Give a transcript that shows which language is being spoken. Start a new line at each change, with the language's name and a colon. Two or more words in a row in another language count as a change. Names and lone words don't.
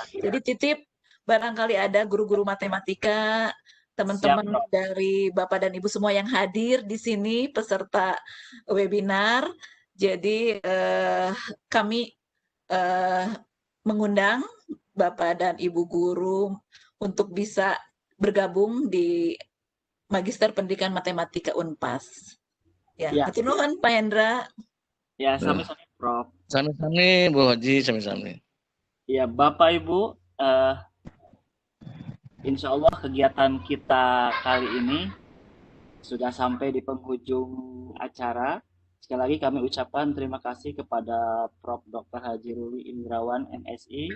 Indonesian: Jadi titip barangkali ada guru-guru matematika, teman-teman dari Bapak dan Ibu semua yang hadir di sini peserta webinar. Jadi kami mengundang Bapak dan Ibu guru untuk bisa bergabung di Magister Pendidikan Matematika Unpas. Ya,
Sundanese: hatur nuhun Pak Hendra. Ya, sami-sami Prof. Sami-sami Bu Haji, sami-sami.
Indonesian: Ya, Bapak Ibu,
Arabic: insya Allah
Indonesian: kegiatan kita kali ini sudah sampai di penghujung acara. Sekali lagi kami ucapkan terima kasih kepada Prof. Dr. Haji Ruli Indrawan, MSI.